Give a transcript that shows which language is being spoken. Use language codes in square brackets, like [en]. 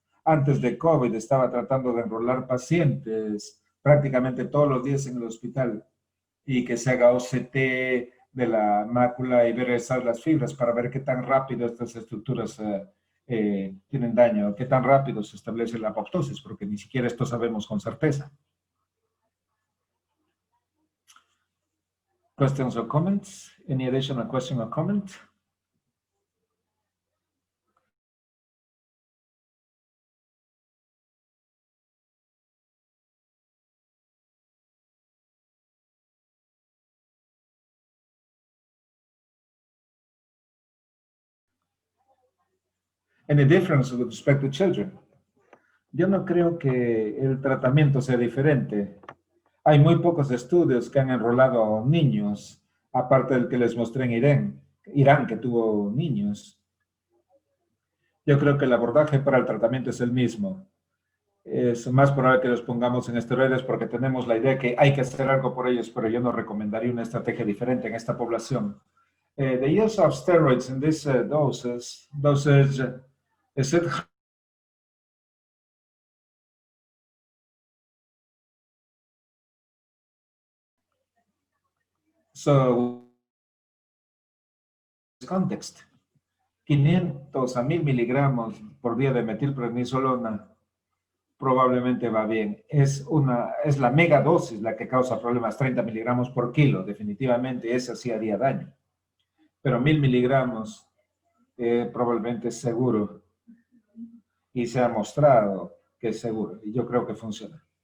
[es] Antes de COVID estaba tratando de enrolar pacientes prácticamente todos los días en el hospital y que se haga OCT de la mácula y ver esas las fibras para ver qué tan rápido estas estructuras tienen daño, qué tan rápido se establece la apoptosis, porque ni siquiera esto sabemos con certeza. [en] Questions or comments? Any additional question or comment? Any difference with respect to children? [es] Yo no creo que el tratamiento sea diferente. Hay muy pocos estudios que han enrolado a niños, aparte del que les mostré en Irán, que tuvo niños. Yo creo que el abordaje para el tratamiento es el mismo. Es más probable que los pongamos en esteroides porque tenemos la idea que hay que hacer algo por ellos, pero yo no recomendaría una estrategia diferente en esta población. [en] The use of steroids in this dosage, is it so context? [es] 500 a 1000 miligramos por día de metilprednisolona probablemente va bien. Es la megadosis la que causa problemas, 30 miligramos por kilo. Definitivamente esa sí haría daño. Pero 1000 miligramos probablemente es seguro y se ha mostrado que es seguro y yo creo que funciona.